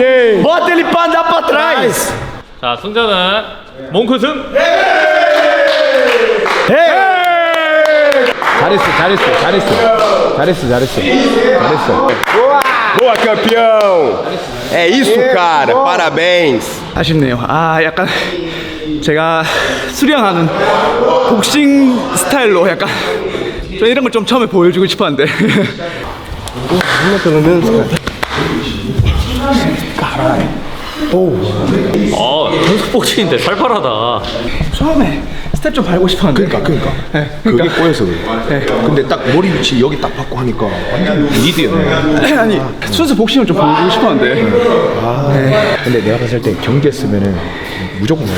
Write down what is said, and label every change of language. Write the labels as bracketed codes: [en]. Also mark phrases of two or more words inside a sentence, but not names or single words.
[pt] Bota ele pra andar pra trás. [ko] 자, 승자는 몽크 승! 잘했어. [pt] Boa, campeão! É isso, cara. Parabéns. [ko] 아쉽네요. 약간 제가 수련하는 복싱 스타일로 약간 좀 이런 걸 좀 처음에 보여주고 싶었는데. [pt] Pelo menos, cara. [ko] 연습 복싱인데 살벌하다. 처음에 스텝 좀 밟고 싶었는데. 그러니까. 그게 꼬여서 그래. 근데 딱 머리 위치 여기 딱 받고 하니까 완전 니드였네. 아니 순수 복싱을 좀 보여주고 싶었는데. 근데 내가 봤을 때 경기했으면은 무조건 해야 돼.